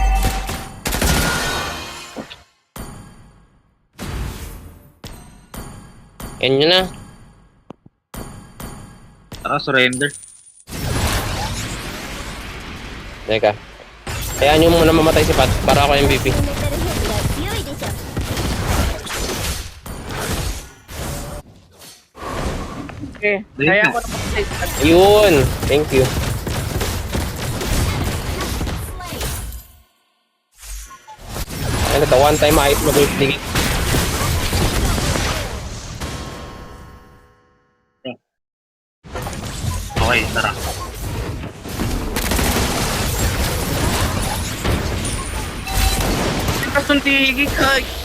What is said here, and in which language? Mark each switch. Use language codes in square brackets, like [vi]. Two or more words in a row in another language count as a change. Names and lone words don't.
[tl] Yan yun na. Tara, surrender. Teka. Kaya nyo muna mamatay si Pat para ako MVP. [ja] メタルヘッドが強いでしょ。 [tl] Okay. Kaya ako naman Ayun. [en] Thank you. [tl] Ano ito? One time ayos mag-dig. Okay, tara. kasuntigig ka.